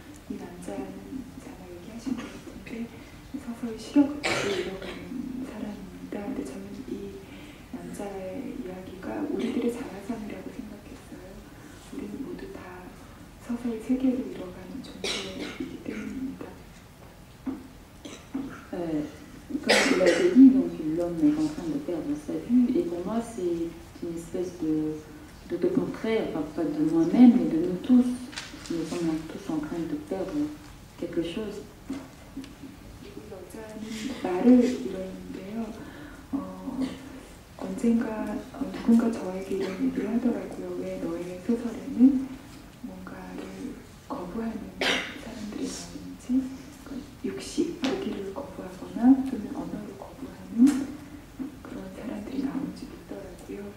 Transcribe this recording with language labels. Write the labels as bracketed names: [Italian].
[Korean] 이 남자는 아마 얘기하신 것 같은데 서서히 시력을 잃어가는 사람입니다. 근데 저는 이 남자의 이야기가 우리들의 자화상이라고 생각했어요. 우리는 모두 다 서서히 세계를 잃어가는 존재이기 때문입니다. [French] Comme je l'avais dit, donc l'homme est en train de perdre sa vue, et pour moi c'est une espèce d'autoportrait, enfin pas de moi-même, mais de nous tous. Nous sommes tous en train de perdre quelque chose. [Korean] 여자는 말을 잃었는데요. 언젠가 누군가 저에게 이런 얘기를 하더라고요. 왜 너의 소설에는 뭔가를 거부하는 사람들이 나오는지, 육식, 고기를 거부하거나 또는 언어를 거부하는 그런 사람들이 나오는지 묻더라고요.